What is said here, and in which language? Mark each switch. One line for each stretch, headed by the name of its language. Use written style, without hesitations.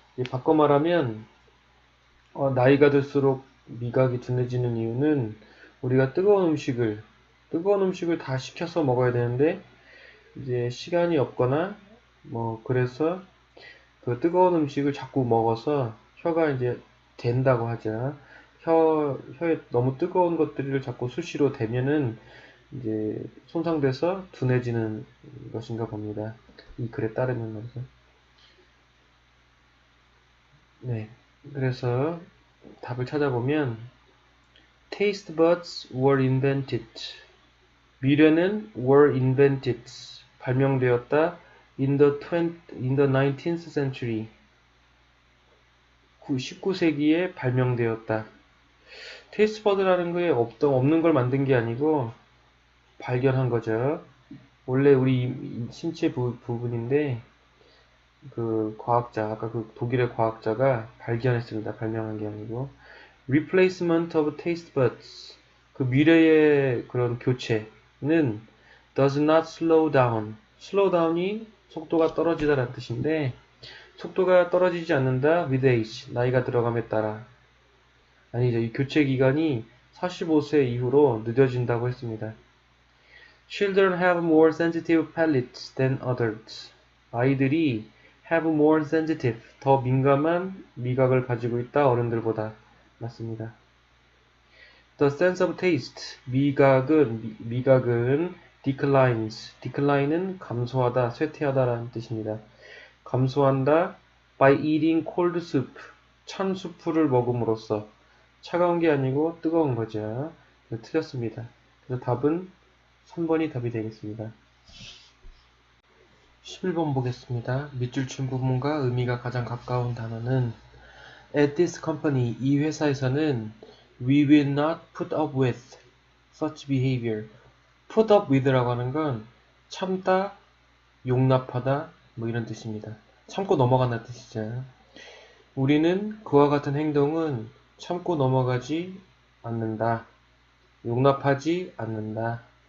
Korean: 바꿔 말하면 나이가 들수록 미각이 둔해지는 이유는 우리가 뜨거운 음식을 다 식혀서 먹어야 되는데 이제 시간이 없거나 그래서 그 뜨거운 음식을 자꾸 먹어서 혀가 이제 된다고 하죠. 혀에 너무 뜨거운 것들을 자꾸 수시로 대면은 이제 손상돼서 둔해지는 것인가 봅니다. 이 글에 따르면 말이죠. 네. 그래서 답을 찾아보면
English: taste buds were invented.
Korean: 미래는
English: were invented.
Korean: 발명되었다.
English: in the 19th century.
Korean: 19세기에 발명되었다. 테이스트버드라는 게 없는 걸 만든 게 아니고 발견한 거죠. 원래 우리 신체 부분인데 그 과학자, 아까 그 독일의 과학자가 발견했습니다. 발명한 게 아니고.
English: Replacement of taste buds.
Korean: 그 미래의 그런 교체는
English: does not slow down.
Korean: slow down이 속도가 떨어지다라는 뜻인데 속도가 떨어지지 않는다
English: with age.
Korean: 나이가 들어감에 따라. 아니죠. 이 교체 기간이 45세 이후로 늦어진다고 했습니다.
English: Children have more sensitive palates than adults.
Korean: 아이들이
English: have more sensitive,
Korean: 더 민감한 미각을 가지고 있다 어른들보다. 맞습니다.
English: The sense of taste,
Korean: 미각은
English: declines.
Korean: decline은 감소하다, 쇠퇴하다라는 뜻입니다. 감소한다
English: by eating cold soup.
Korean: 찬 수프를 먹음으로써. 차가운 게 아니고 뜨거운 거죠. 틀렸습니다. 그래서 답은 3번이 답이 되겠습니다. 11번 보겠습니다. 밑줄 친 부분과 의미가 가장 가까운 단어는
English: At this company,
Korean: 이 회사에서는
English: We will not put up with such behavior.
Korean: Put up with라고 하는 건 참다, 용납하다 이런 뜻입니다. 참고 넘어간다는 뜻이죠. 우리는 그와 같은 행동은 참고 넘어가지 않는다. 용납하지 않는다.